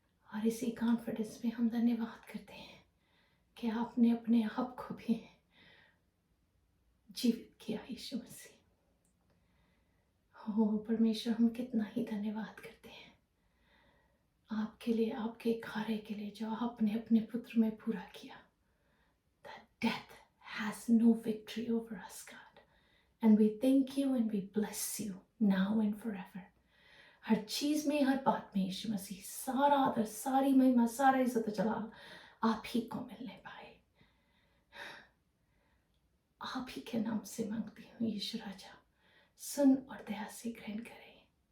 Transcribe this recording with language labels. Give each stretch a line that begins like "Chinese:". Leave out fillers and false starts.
Hindi: और इसी कॉन्फिडेंस में हम धन्यवाद करते हैं कि आपने अपने आप को भी जीवित किया। यीशु मसीह, हो परमेश्वर, हम कितना ही धन्यवाद करते हैं आपके लिए, आपके कार्य के लिए जो आपने अपने पुत्र में पूरा किया।
English: That death has no victory over us, God. And we thank you and we bless you now and forever.
Hindi: हर चीज में, हर बात में यीशु मसीह सारा आदर, सारी महिमा, सारा इज्जत जलाल आप ही को मिलने पाए। आप ही के नाम से मांगती हूँ यीशु राजा, सुन और दया से ग्रहण करें।